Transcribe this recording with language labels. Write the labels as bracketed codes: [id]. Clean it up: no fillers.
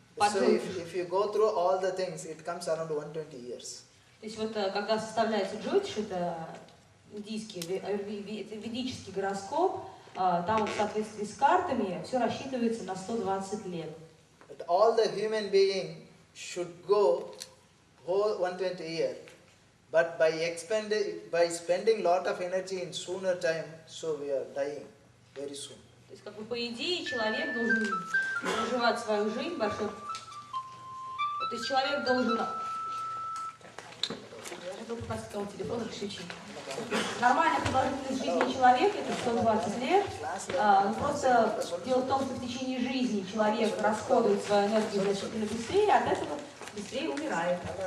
[en] So if you go through all the things, it comes around 120 years. [ru] То есть вот когда составляется джотиш, это индийский, это ведический гороскоп, там вот в соответствии с картами все рассчитывается на 120 лет. [en] But all the human being should go whole 120 years, but by spending lot of energy in sooner time, so we are dying very soon. [ru] То есть как бы по идее человек должен проживать свою жизнь большой. То есть человек должен Кто-то поставил телефон, отключи. Нормальная продолжительность жизни человека это 120 лет. Но просто дело в том, что в течение жизни человек расходует свою энергию значительно быстрее, от этого быстрее умирает.